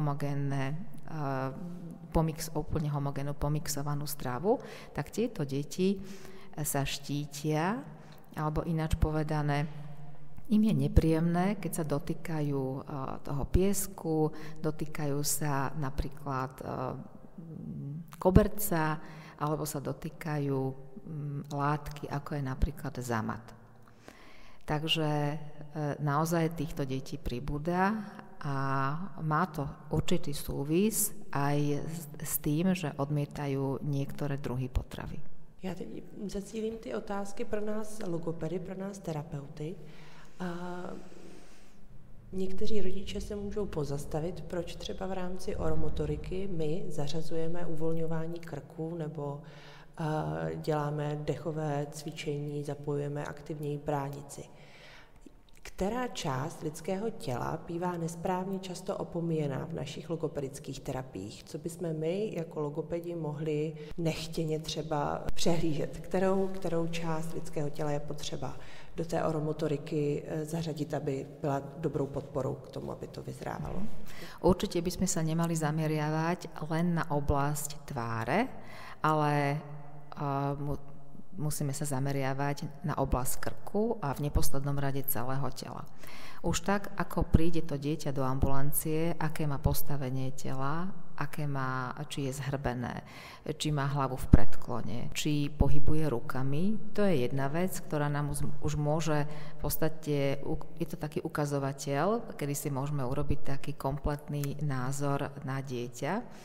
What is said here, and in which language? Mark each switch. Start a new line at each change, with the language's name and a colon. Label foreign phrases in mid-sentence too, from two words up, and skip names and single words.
Slovak: úplne homogénnu pomixovanú stravu, tak tieto deti sa štítia, alebo ináč povedané, im je nepríjemné, keď sa dotýkajú toho piesku, dotýkajú sa napríklad koberca, alebo sa dotýkajú látky, ako je napríklad zamat. Takže naozaj týchto detí pribúda a má to určitý súvis aj s tým, že odmietajú niektoré druhy potravy.
Czech: Já teď zacílím ty otázky pro nás logopedy, pro nás terapeuty. Někteří rodiče se můžou pozastavit, proč třeba v rámci oromotoriky my zařazujeme uvolňování krku nebo děláme dechové cvičení, zapojujeme aktivněji bránici. Která část lidského těla bývá nesprávně často opomíjená v našich logopedických terapiích? Co bychom my jako logopedi mohli nechtěně třeba přehlížet? Kterou část lidského těla je potřeba do té oromotoriky zařadit, aby byla dobrou podporou k tomu, aby to vyzrávalo?
Slovak: Určite by sme sa nemali zameriavať len na oblasť tváre, ale musíme sa zameriavať na oblasť krku a v neposlednom rade celého tela. Už tak, ako príde to dieťa do ambulancie, aké má postavenie tela, či je zhrbené, či má hlavu v predklone, či pohybuje rukami, to je jedna vec, ktorá nám už môže v podstate, je to taký ukazovateľ, kedy si môžeme urobiť taký kompletný názor na dieťa.